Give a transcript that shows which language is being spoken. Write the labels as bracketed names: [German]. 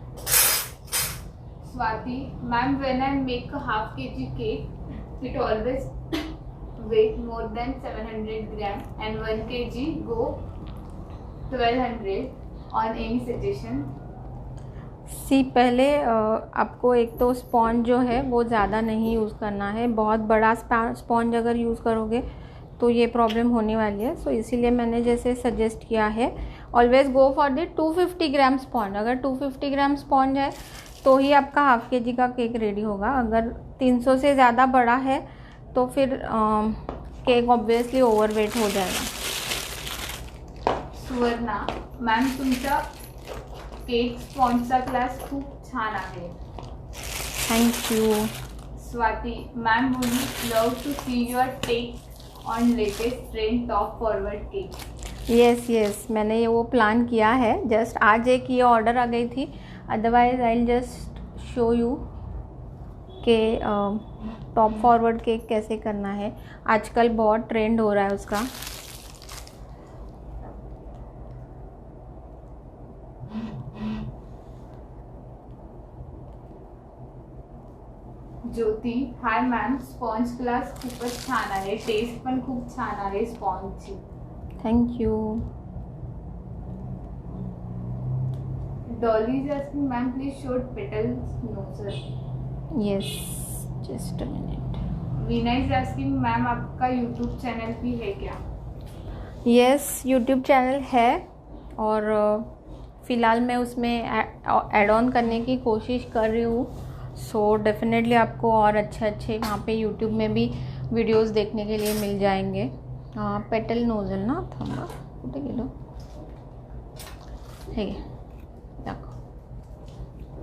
[English] Swati, ma'am, when I make a half kg cake, it always weight more than 700 gram and 1 kg go 1200. On any suggestion? [Hindi] पहले आपको एक तो sponge जो है वो ज़्यादा नहीं यूज़ करना है. बहुत बड़ा स्पॉन्ज अगर यूज़ करोगे तो ये प्रॉब्लम होने वाली है. सो इसीलिए मैंने जैसे सजेस्ट किया है, [English] Always go for the 250 gram sponge. [Hindi] अगर 250 ग्राम स्पॉन्ज है तो ही आपका हाफ के जी का केक रेडी होगा. अगर 300 से ज़्यादा बड़ा है तो फिर केक ऑब्वियसली ओवरवेट हो जाएगा. [Marathi] सुवर्णा, मॅम, तुमचा केक स्पॉन्जचा क्लास खूप छान आहे. [English] Thank you. Swati, ma'am, would you love to see your take on latest trend top forward cake? [Hindi] Yes, मैंने ये वो प्लान किया है. जस्ट आज एक ये ऑर्डर आ गई थी. [English] otherwise I will just show you कि top forward cake [Hindi] कैसे करना है. आजकल बहुत ट्रेंड हो रहा है उसका. [Marathi] ज्योती, हाय मॅम, स्पॉन्ज क्लास खूपच छान आहे, टेस्ट पण खूप छान आहे स्पॉन्जची. [English] Thank you. Dolly is asking, ma'am, please show petals. No, sir. Yes, just a minute. [Hindi] Veena [English] is asking ma'am [Hindi] आपका यूट्यूब चैनल भी है क्या? यस, यूट्यूब चैनल है और फ़िलहाल मैं उसमें ऐड ऑन करने की कोशिश कर रही हूँ. सो डेफिनेटली आपको और अच्छे वहाँ पे यूट्यूब में भी वीडियोस देखने के लिए मिल जाएंगे. [Marathi] पेटल नोजल ना थांबा कुठे गेलो हे दाखव.